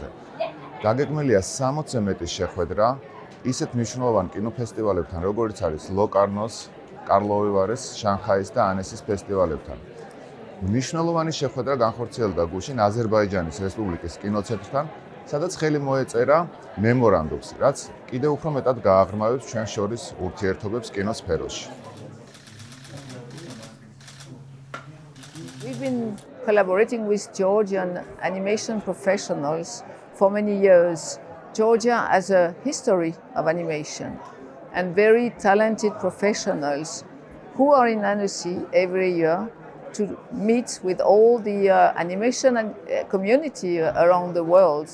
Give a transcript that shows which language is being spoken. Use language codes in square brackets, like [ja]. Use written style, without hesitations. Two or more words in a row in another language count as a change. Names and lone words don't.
[ka] დაგეგმილია 60-ზე მეტი შეხვედრა ისეთ მნიშვნელოვან კინოფესტივალებთან, როგორიც არის ლოკარნოს, კარლოვი ვარის, შანხაის და ანესის ფესტივალებთან. მნიშვნელოვანი შეხვედრა განხორციელდა გუშინ აზერბაიჯანის რესპუბლიკის კინოცენტრთან, სადაც ხელი მოეწერა მემორანდუმს, რაც კიდევ უფრო მეტად გააღრმავებს ჩვენ შორის ურთიერთობებს კინოსფეროში. [en] We've been collaborating with Georgian animation professionals for many years. Georgia has a history of animation and very talented professionals who are in Annecy every year to meet with all the animation community around the world.